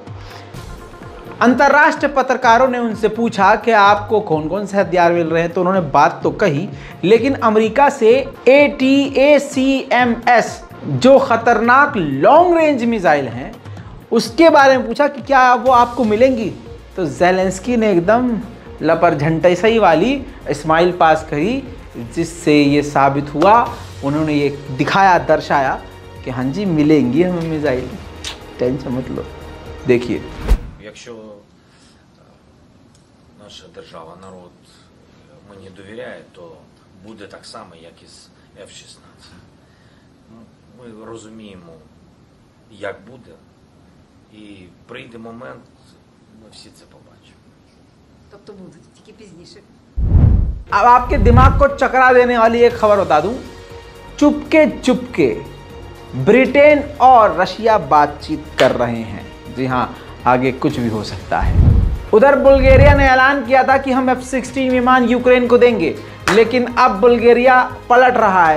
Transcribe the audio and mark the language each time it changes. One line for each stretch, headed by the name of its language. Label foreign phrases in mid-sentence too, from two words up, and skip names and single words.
Hindi: अंतर्राष्ट्रीय पत्रकारों ने उनसे पूछा कि आपको कौन कौन से हथियार मिल रहे हैं, तो उन्होंने बात तो कही, लेकिन अमेरिका से ATACMS जो ख़तरनाक
English: long range missile
Hindi: हैं उसके बारे में पूछा कि क्या वो आपको मिलेंगी। तो ज़ेलेंस्की ने एकदम लपरझंटे सही वाली स्माइल पास करी, जिससे ये साबित हुआ, उन्होंने ये दिखाया, दर्शाया कि हाँ जी मिलेंगी हमें मिसाइल, टेंशन मत लो। देखिए,
Ukrainian: якщо наша держава, народ мені довіряє, то буде так само, як і з F-16. Ми розуміємо, як буде, і прийде момент, ми всі це побачимо. тобто будуть, тільки пізніше.
Hindi: अब आपके दिमाग को चकरा देने वाली एक खबर बता दूं। चुपके चुपके ब्रिटेन और रशिया बातचीत कर रहे हैं। जी हाँ, आगे कुछ भी हो सकता है। उधर बुल्गारिया ने ऐलान किया था कि हम F-16 विमान यूक्रेन को देंगे, लेकिन अब बुल्गारिया पलट रहा है।